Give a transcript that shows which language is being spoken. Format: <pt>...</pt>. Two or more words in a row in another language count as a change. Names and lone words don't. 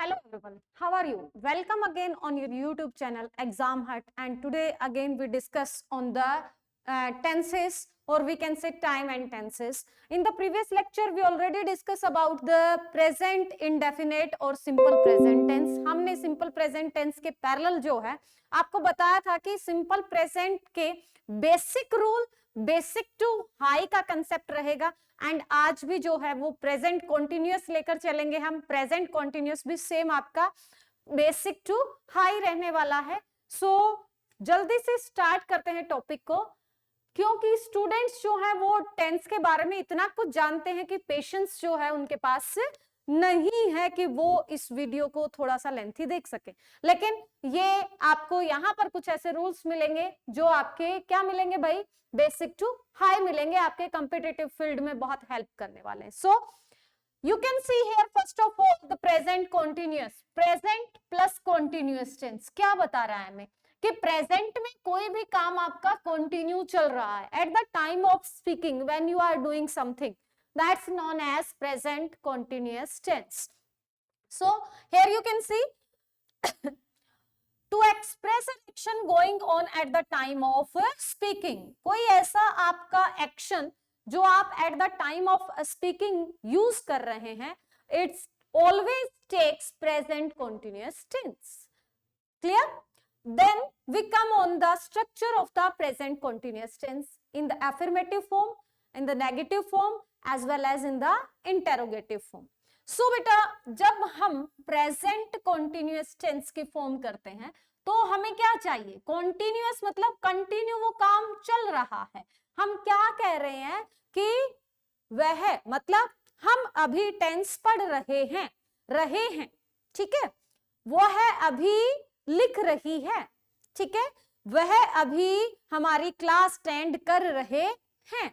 <en>everyone. How are you? Welcome again on your YouTube channel Exam Hut, and today again we discuss on the tenses, or we can say time and tenses. In the previous lecture we already discussed about the present indefinite और simple present tense.</en> <hi>हमने</hi> <en>simple present tense</en> <hi>के parallel जो है आपको बताया था कि</hi> <en>simple present</en> <hi>के</hi> <en>basic rule basic to high</en> <hi>का कंसेप्ट रहेगा, एंड आज भी जो है वो</hi> <en>present continuous</en> <hi>लेकर चलेंगे हम.</hi> <en>present continuous</en> <hi>भी सेम आपका</hi> <en>basic to high</en> <hi>रहने वाला है. सो जल्दी से स्टार्ट करते हैं टॉपिक को, क्योंकि स्टूडेंट्स जो है वो टेंस के बारे में इतना कुछ जानते हैं कि पेशेंस जो है उनके पास नहीं है कि वो इस वीडियो को थोड़ा सा लेंथी देख सके. लेकिन ये आपको यहाँ पर कुछ ऐसे रूल्स मिलेंगे जो आपके क्या मिलेंगे भाई,</hi> <en>basic to high</en> <hi>मिलेंगे, आपके</hi> <en>competitive field</en> <hi>में बहुत हेल्प करने वाले हैं.</hi> <en>so you can see here first of all the present continuous, present plus continuous tense</en> <hi>क्या बता रहा है हमें कि प्रेजेंट में कोई भी काम आपका कंटिन्यू चल रहा है.</hi> <en>at the time of speaking when you are doing something, that's known as present continuous tense. So here you can see to express an action going on at the time of speaking.</en> <hi>कोई ऐसा आपका एक्शन जो आप</hi> <en>at the time of speaking</en> <hi>यूज कर रहे हैं,</hi> <en>it's always takes present continuous tense. Clear? Then we come on the structure of the present continuous tense in the affirmative form, in the negative form, as well as in the interrogative form.</en> <hi>So बेटा जब हम</hi> <en>present continuous tense</en> <hi>की फॉर्म करते हैं तो हमें क्या चाहिए, continuous मतलब कंटिन्यू वो काम चल रहा है. हम क्या कह रहे हैं कि वह मतलब हम अभी टेंस पढ़ रहे हैं, ठीक है, वो है अभी लिख रही है, ठीक है, वह अभी हमारी क्लास अटेंड कर रहे हैं.</hi>